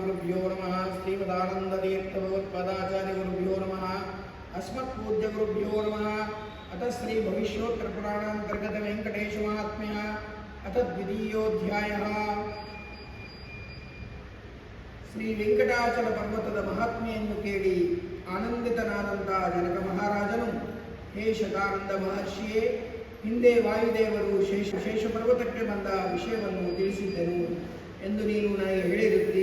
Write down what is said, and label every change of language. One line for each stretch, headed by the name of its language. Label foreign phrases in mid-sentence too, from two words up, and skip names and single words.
Sanskrit: ಗುರುಭ್ಯೋ ನಮಃ. ಶ್ರೀಮದಾನಂದತೀರ್ಥ ಭಗವತ್ಪಾದಾಚಾರ್ಯ ಗುರುಭ್ಯೋ ನಮಃ. ಅಸ್ಮತ್ಪೂಜ್ಯ ಗುರುಭ್ಯೋ ನಮಃ. ಅಥ ಶ್ರೀ ಭವಿಷ್ಯೋತ್ತರ ಪುರಾಣಾಂತರ್ಗತ ವೆಂಕಟೇಶ ಮಹಾತ್ಮ್ಯ ಅಥ ದ್ವಿತೀಯೋಧ್ಯಾಯಃ.
Kannada: ಶ್ರೀ ವೆಂಕಟಾಚಲ ಪರ್ವತದ ಮಹಾತ್ಮೆಯನ್ನು ಕೇಳಿ ಆನಂದಿತನಾದಂಥ ಜನಕ ಮಹಾರಾಜನು, ಹೇ ಶತಾನಂದ ಮಹರ್ಷಿಯೇ, ಹಿಂದೆ ವಾಯುದೇವರು ಶೇಷ ಪರ್ವತಕ್ಕೆ ಬಂದ ವಿಷಯವನ್ನು ತಿಳಿಸಿದ್ದನು ಎಂದು ನೀನು ನನಗೆ ಹೇಳಿರುತ್ತಿ.